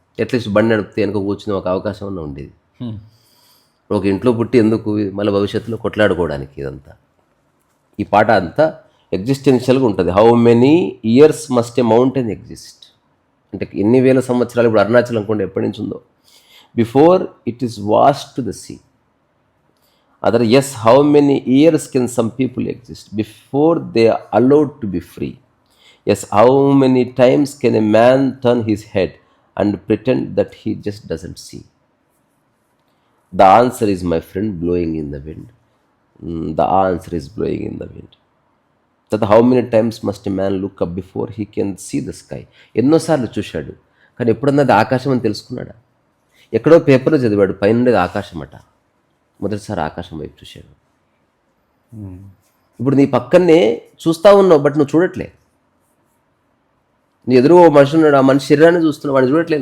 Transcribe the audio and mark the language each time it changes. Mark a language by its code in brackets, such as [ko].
[te] At least బండి నడిపితే వెనక కూర్చుని ఒక అవకాశం ఉన్న ఉండేది. ఒక ఇంట్లో పుట్టి ఎందుకు మళ్ళీ భవిష్యత్తులో కొట్లాడుకోవడానికి. ఇదంతా ఈ పాట అంతా ఎగ్జిస్టెన్షియల్గా ఉంటుంది. [en] how many years must a mountain exist [te] అంటే ఎన్ని వేల సంవత్సరాలు. ఇప్పుడు అరుణాచల్ అనుకోండి ఎప్పటి నుంచి ఉందో. [en] Before it is washed to the sea. Other, yes, how many years can some people exist before they are allowed to be free? Yes, how many times can a man turn his head and pretend that he just doesn't see? The answer is, my friend, blowing in the wind. The answer is blowing in the wind. That how many times must a man look up before he can see the sky? [te] ఎన్నోసార్లు చూశాడు, కానీ ఎప్పుడన్నా అది ఆకాశం అని తెలుసుకున్నాడా? ఎక్కడో పేపర్లో చదివాడు, పైన ఉండేది ఆకాశం అట. మొదటిసారి ఆకాశం వైపు చూశాడు. ఇప్పుడు నీ పక్కనే చూస్తూ ఉన్నావు, బట్ నువ్వు చూడట్లే. నీ ఎదురు ఓ మనిషి ఉన్నాడు, ఆ మనిషి శరీరాన్ని చూస్తున్నావు, వాడిని చూడట్లే.